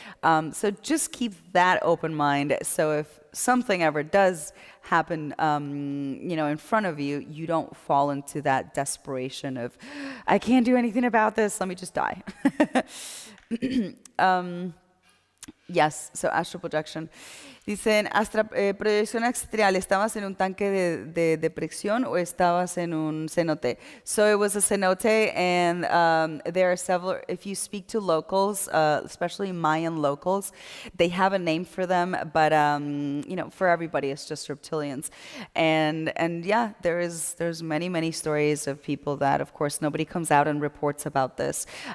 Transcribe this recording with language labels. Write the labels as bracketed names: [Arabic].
[English] So just keep that open mind. So if something ever does happen, in front of you, you don't fall into that desperation of, I can't do anything about this. Let me just die. Yes, so astral projection. [Spanish] Dicen, proyección astral, ¿estabas en un tanque de depresión o estabas en un cenote? [English] So it was a cenote, and there are several, if you speak to locals, especially Mayan locals, they have a name for them, but you know, for everybody, it's just reptilians. And yeah, there's many stories of people that, of course, nobody comes out and reports about this.